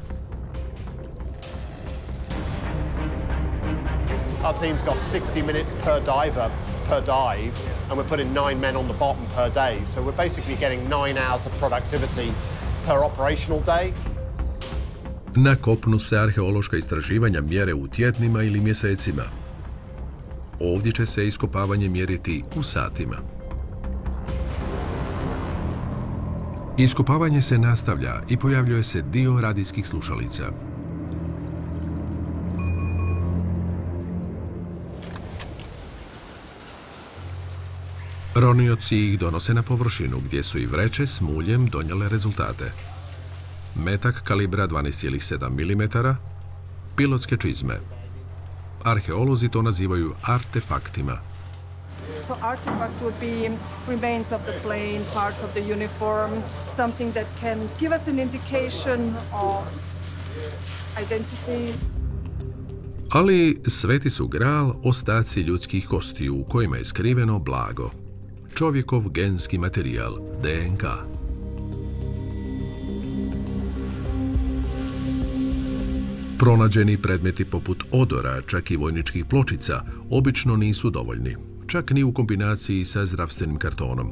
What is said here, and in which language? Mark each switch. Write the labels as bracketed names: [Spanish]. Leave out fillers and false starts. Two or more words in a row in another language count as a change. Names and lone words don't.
[English] Our team's got 60 minutes per diver, per dive, and we're putting 9 men on the bottom per day. So we're basically getting 9 hours of productivity per operational day. [Croatian] Na kopnu se arheološka istraživanja mjere u tjednima ili mjesecima. Ovdje će se iskopavanje mjeriti u satima. Iskopavanje se nastavlja i pojavljuje se dio radijskih slušalica. Ronioci ih donose na površinu gdje su i vreće s muljem donijele rezultate. Metak kalibra 12,7 mm, pilotske čizme. Arheolozi to nazivaju artefaktima. [English] So artifacts would be remains of the plane, parts of the uniform, something that can give us an indication of identity. [Croatian] Ali sveti su gral ostaci ljudskih kostiju u kojima je skriveno blago. Čovjekov genski materijal, DNK. Pronađeni predmeti poput odora, čak i vojničkih pločica, obično nisu dovoljni, čak ni u kombinaciji sa zdravstvenim kartonom.